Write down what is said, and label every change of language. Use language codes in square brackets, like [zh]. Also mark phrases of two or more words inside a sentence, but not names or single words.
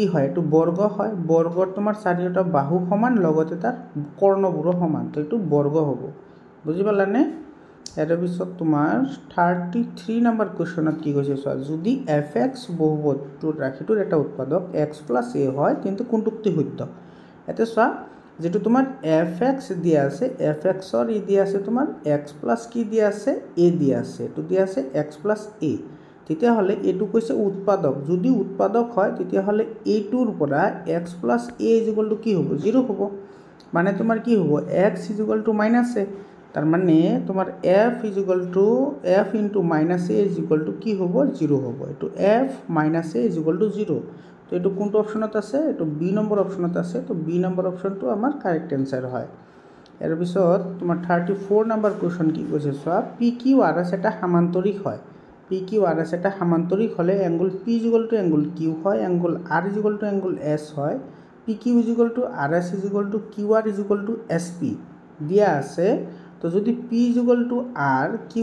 [as] হয় এইটো বৰ্গ হয় বৰ্গৰ তোমাৰ চাৰিওটা বাহু সমান লগতে তাৰ কৰ্ণবোৰো সমান তো এইটো বৰ্গ হ'ব বুজি পালানে ইয়াৰ পিছত তোমাৰ 33 নম্বৰ কুৱেশ্যনত কি কৈছে চোৱা যদি fx বহুপদটোৰ ৰাশিটোৰ এটা উৎপাদক x + a হয় কিন্তু কোনটোক্তি শুদ্ধ এতে চোৱা যেটো তোমাৰ fx দিয়া আছে fxৰ ই দিয়া আছে তোমাৰ x + কি দিয়া আছে a দিয়া আছে এটো দিয়া আছে x + a তেতিয়া হলে এটো কৈছে উৎপাদক যদি উৎপাদক হয় তেতিয়া হলে a2 ৰ পৰা x + a = কি হ'ব 0 হ'ব মানে তোমাৰ কি হ'ব x = -a তাৰ মানে তোমাৰ f * a কি হ'ব 0 হ'ব এটো f - a = 0 তো এটো কোনটো অপচনত আছে এটো বি নম্বৰ অপচনত আছে তো বি নম্বৰ অপচনটো আমাৰ [en] correct answer [as] হয় এর পিছত তোমাৰ 34 নম্বৰ কোৱেশ্চন কি কৈছে চোৱা PQRS এটা সমান্তৰিক হয় PQRS এটা সমান্তৰিক হলে এংগল P = এংগল Q হয় এংগল R = এংগল S হয় PQ = RS = QR = SP দিয়া আছে তো যদি P = R Q